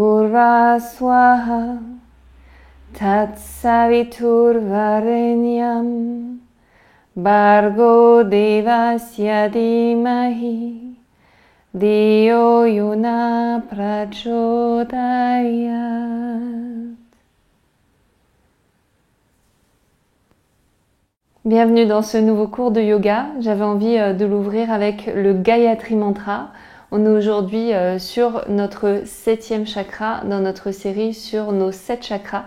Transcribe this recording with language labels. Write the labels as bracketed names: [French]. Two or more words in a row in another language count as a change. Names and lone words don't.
[Sanskrit] Bhurva Swaha Tat Saviturvarenyam Bhargo Devasya Dhimahi Dhiyo Yona Prachodayat. [French] Bienvenue dans ce nouveau cours de yoga. J'avais envie de l'ouvrir avec le Gayatri Mantra. On est aujourd'hui sur notre 7e chakra dans notre série sur nos 7 chakras.